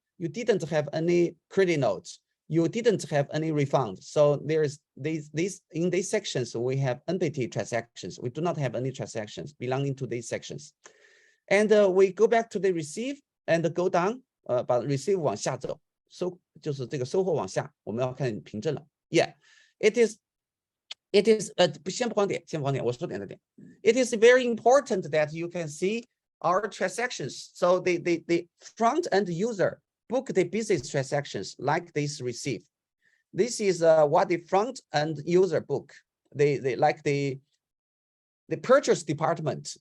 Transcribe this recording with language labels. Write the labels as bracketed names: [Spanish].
[English] You didn't have any credit notes. You didn't have any refund. So there's these in these sections we have empty transactions. We do not have any transactions belonging to these sections. And we go back to the receive and go down. [Chinese] 把 receive 往下走，就是这个收货往下，我们要看凭证了。 [English] Yeah, it is. [Chinese] 先不慌点，我说点。 [English] It is very important that you can see our transactions. So the front end user book the business transactions like this receive. This is what the front end user book. They like the purchase department.